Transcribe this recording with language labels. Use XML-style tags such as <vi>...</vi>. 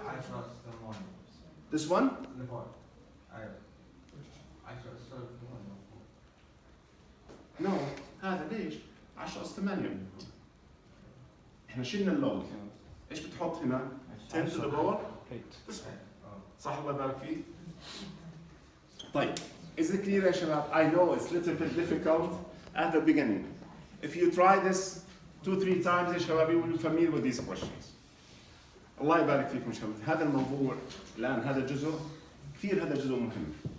<en>I trust the one. This one? The point. I trust the one.</en> <ar>No. هذا ليش؟ 10 أس 8. احنا شلنا اللوج. ايش بتحط هنا؟</ar> <en>10 to the power 8.</en> <ar>صح الله يبارك فيك؟ طيب,</ar> <en>is it clear</en> <ar>يا شباب?</ar> <en>I know it's a little bit difficult at the beginning. If you try this 2-3 times</en> <ar>يا شباب,</ar> <en>you will be familiar with these questions.</en> <ar>الله يبارك فيكم شباب. هذا الموضوع الآن هذا جزء كثير, هذا جزء مهم.</ar>